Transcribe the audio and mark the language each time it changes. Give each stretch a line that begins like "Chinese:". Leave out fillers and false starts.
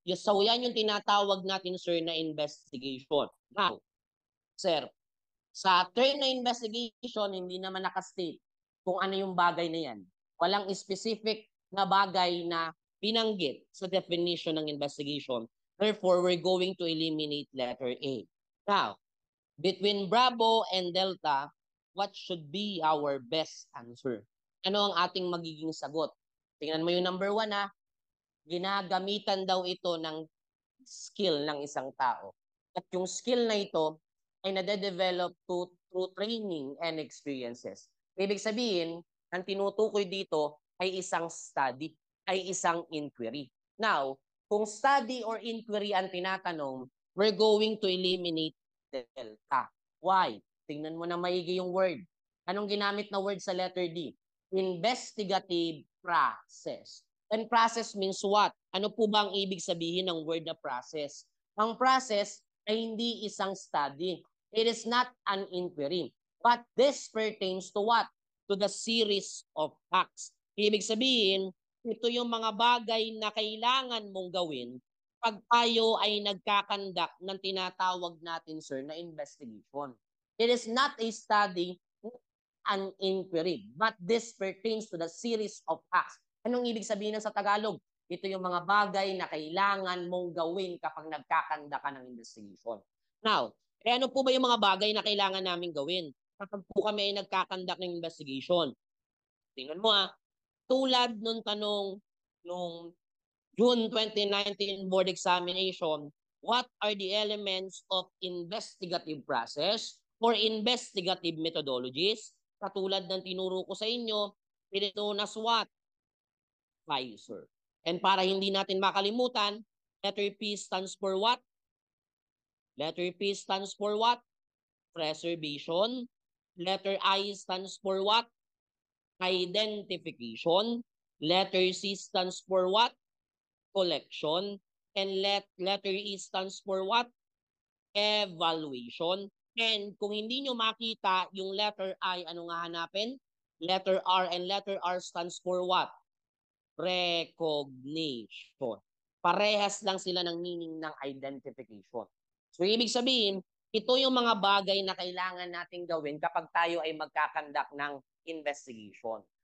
Filipino: So yan yung tinatawag natin, sir, na investigation. Now, sir, sa term na investigation, hindi naman nakastate kung ano yung bagay na yan. Walang specific na bagay na binanggit sa definition ng investigation.
English: Therefore, we're going to eliminate letter A. Now, between Bravo and Delta, what should be our best answer?
Filipino: Ano ang ating magiging sagot? Tingnan mo yung number 1 ha. Ginagamitan daw ito ng skill ng isang tao. At yung skill na ito ay nade-develop
English: through training and experiences.
Filipino: Ibig sabihin, ang tinutukoy dito ay isang study, ay isang inquiry.
English: Now, kung study or inquiry
Filipino: ang tinatanong,
English: we're going to eliminate delta. Why?
Filipino: Tingnan mo na maigi yung word. Anong ginamit na word sa letter D?
English: Investigative process. And process means what?
Filipino: Ano po ba ang ibig sabihin ng word na process? Ang process ay hindi isang study.
English: It is not an inquiry. But this pertains to what? To the series of facts.
Filipino: Ibig sabihin, ito yung mga bagay na kailangan mong gawin pag tayo ay nagkakandak ng tinatawag natin, sir, na investigation.
English: It is not a study, an inquiry, but this pertains to the series of facts.
Filipino: Anong ibig sabihin sa Tagalog? Ito yung mga bagay na kailangan mong gawin kapag nagkakanda ka ng investigation. Now, ano po ba yung mga bagay na kailangan namin gawin kapag po kami ay nagkakandak ng investigation? Tingnan mo tulad nung tanong nung
English: June 2019 board examination, what are the elements of investigative process or investigative methodologies?
Filipino: Katulad ng tinuro ko sa inyo,
English: it is known as what?
Filipino: Advisor.
English: And
Filipino: para hindi natin makalimutan,
English: letter P stands for what? Letter P stands for what? Preservation. Letter I stands for what? Identification. Letter C stands for what? Collection. And letter E stands for what? Evaluation.
Filipino: And kung hindi nyo makita yung letter I, ano nga hanapin?
English: Letter R, and letter R stands for what? Recognition.
Filipino: Parehas lang sila ng meaning ng identification. So, ibig sabihin, ito yung mga bagay na kailangan natin gawin kapag tayo ay magkakandak ng investigation.